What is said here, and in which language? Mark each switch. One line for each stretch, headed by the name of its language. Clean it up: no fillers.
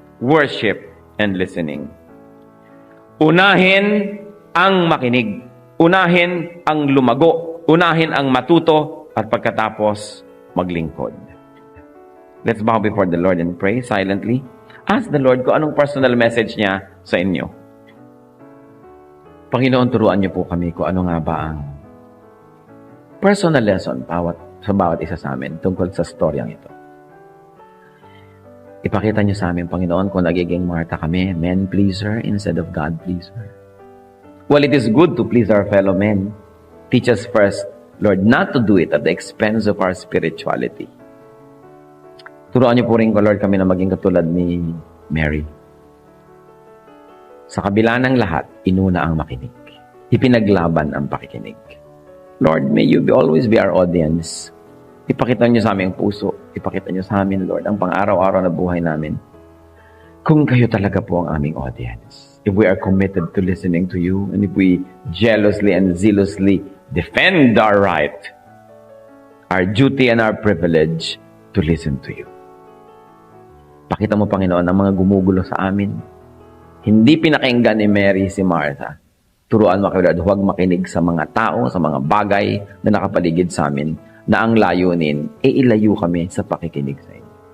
English: Worship and listening.
Filipino: Unahin ang makinig. Unahin ang lumago. Unahin ang matuto at pagkatapos maglingkod.
English: Let's bow before the Lord and pray silently. Ask the Lord
Filipino: kung anong personal message niya sa inyo. Panginoon, turuan niyo po kami kung ano nga ba ang personal lesson sa bawat isa sa amin tungkol sa storyang ito. Ipakita niyo sa amin, Panginoon, kung nagiging Martha kami,
English: men-pleaser instead of God-pleaser. Well, it is good to please our fellow men. Teach us first, Lord, not to do it at the expense of our spirituality.
Filipino: Turuan niyo po rin ko, Lord, kami na maging katulad ni Mary. Sa kabila ng lahat, inuna ang makinig. Ipinaglaban ang pakikinig.
English: Lord, may you always be our audience.
Filipino: Ipakita niyo sa amin ang puso. Ipakita niyo sa amin, Lord, ang pang-araw-araw na buhay namin. kung kayo talaga po ang aming
English: audience, if we are committed to listening to you, and if we jealously and zealously defend our right, our duty and our privilege to listen to you.
Filipino: Pakita mo, Panginoon, ang mga gumugulo sa amin. Hindi pinakinggan ni Mary si Martha. Turuan mo kayo, huwag makinig sa mga tao, sa mga bagay na nakapaligid sa amin, na ang layunin, ilayo kami sa pakikinig sa inyo.